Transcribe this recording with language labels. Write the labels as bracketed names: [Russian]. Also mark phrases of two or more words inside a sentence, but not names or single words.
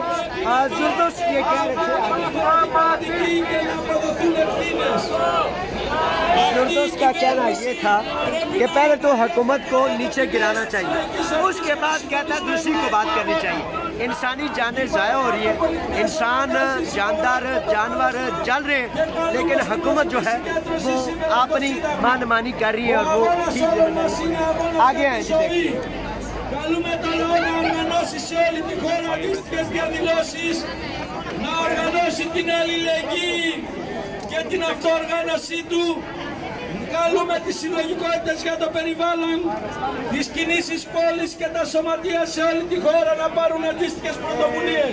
[Hindi] जुर्दोस ये कह रहे थे, जुर्दोस का कहना ये था कि पहले तो हुकूमत को नीचे गिराना चाहिए, उसके बाद कहता है दूसरी को बात करनी चाहिए। इंसानी जानें ज़ाया हो रही है, इंसान जानदार जानवर जल रहे हैं, लेकिन हुकूमत जो है वो अपनी मनमानी कर रही है और वो ठीक आगे आए जी देखिए। [Greek] Καλούμε τα λαό να οργανώσει σε όλη τη χώρα αντίστοιχες διαδηλώσεις, να οργανώσει την αλληλεγγύη και την αυτοοργάνωσή του. Καλούμε τις συλλογικότητες για το περιβάλλον, τις κινήσεις πόλης και τα σωματεία σε όλη τη χώρα να πάρουν αντίστοιχες πρωτοβουλίες.